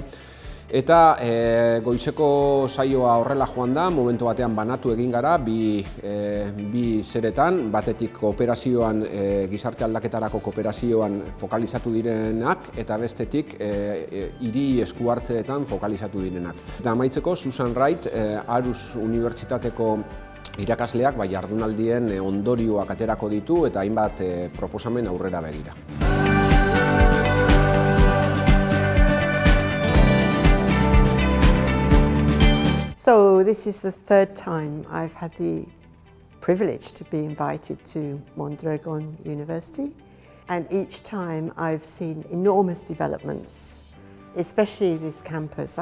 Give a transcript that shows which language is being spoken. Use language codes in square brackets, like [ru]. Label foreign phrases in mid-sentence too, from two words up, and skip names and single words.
[eu] Eta goizeko saioa horrela joan da, momentu batean banatu egin gara, bi zeretan, batetik kooperazioan, gizarte aldaketarako kooperazioan fokalizatu direnak, eta bestetik hiri esku hartzeetan fokalizatu direnak. Eta amaitzeko, Susan Wright, Aarhus Unibertsitateko irakasleak jardunaldien ondorioak aterako ditu eta hainbat proposamen aurrera begira. [en] So this is the third time I've had the privilege to be invited to Mondragon University, and each time I've seen enormous developments, especially this campus.